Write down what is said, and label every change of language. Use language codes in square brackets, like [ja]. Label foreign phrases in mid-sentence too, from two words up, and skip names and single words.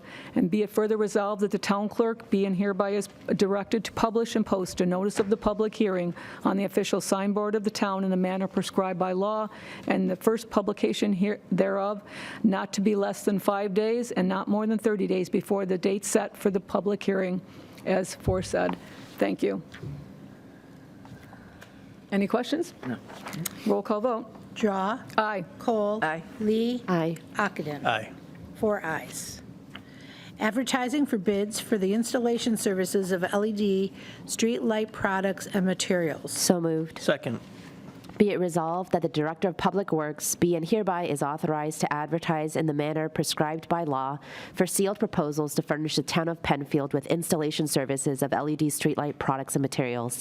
[en] And be it further resolved that the town clerk be and hereby is directed to publish and post a notice of the public hearing on the official signboard of the town in the manner prescribed by law, and the first publication thereof not to be less than 5 days and not more than 30 days before the date set for the public hearing, as foresaid. Thank you. Any questions? No. Roll call vote. Drawe. Aye. Kohl. Aye. Lee. Aye. Ockenden. Aye. 4 ayes. Advertising for bids for the installation services of LED street light products and materials. So moved. Second. Be it resolved that the Director of Public Works be and hereby is authorized to advertise in the manner prescribed by law for sealed proposals to furnish the town of Penfield with installation services of LED streetlight products and materials.